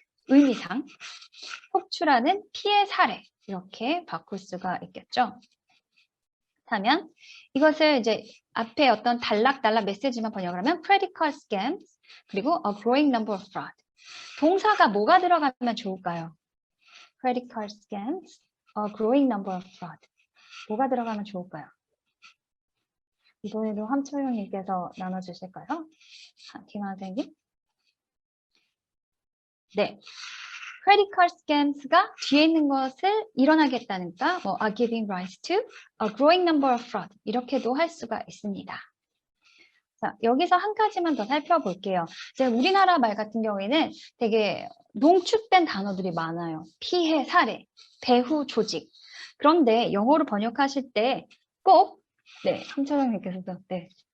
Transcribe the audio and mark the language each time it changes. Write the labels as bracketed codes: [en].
[ko] 의미상 속출하는 피해 사례 이렇게 바꿀 수가 있겠죠. 그렇다면 이것을 이제 앞에 어떤 단락단락 메시지만 번역을 하면 [en] credit card scams 그리고 a growing number of fraud. [ko] 동사가 뭐가 들어가면 좋을까요? [en] credit card scams, a growing number of fraud. [ko] 뭐가 들어가면 좋을까요? 이번에도 함초영님께서 나눠주실까요? 김 선생님. 네. [en] credit card scams [ko] 가 뒤에 있는 것을 일어나게 했다니까 뭐 [en] are giving rise to a growing number of fraud [ko] 이렇게도 할 수가 있습니다. 자, 여기서 한 가지만 더 살펴볼게요. 이제 우리나라 말 같은 경우에는 되게 농축된 단어들이 많아요. 피해, 사례, 배후, 조직. 그런데 영어로 번역하실 때 꼭 네, 함초영님께서도 네.